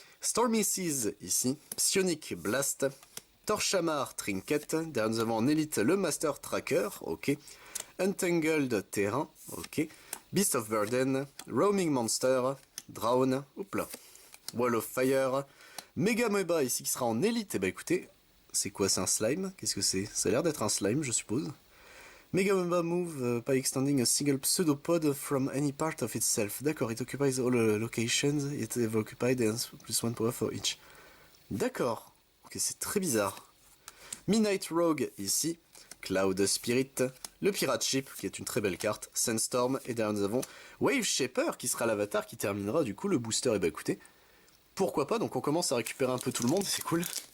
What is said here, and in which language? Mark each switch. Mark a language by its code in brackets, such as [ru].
[fr] Stormy Seas ici, Psionic Blast, Torchamar Trinket, derrière nous avons en élite le Master Tracker, ok. Untangled Terrain, ok. Beast of Burden, Roaming Monster, Drown, là, Wall of Fire, Mega Moeba ici qui sera en élite. Et bah écoutez, c'est quoi, c'est un slime? Qu'est-ce que c'est? Ça a l'air d'être un slime, je suppose. [en] Mega Moeba move by extending a single pseudopod from any part of itself. D'accord, it occupies all locations, it is occupied and plus one power for each. [fr] D'accord, ok, c'est très bizarre. Midnight Rogue ici, Cloud Spirit, le Pirate Ship qui est une très belle carte, Sandstorm, et derrière nous avons Wave Shaper qui sera l'avatar qui terminera du coup le booster. Et bah écoutez, pourquoi pas, donc on commence à récupérer un peu tout le monde, c'est cool.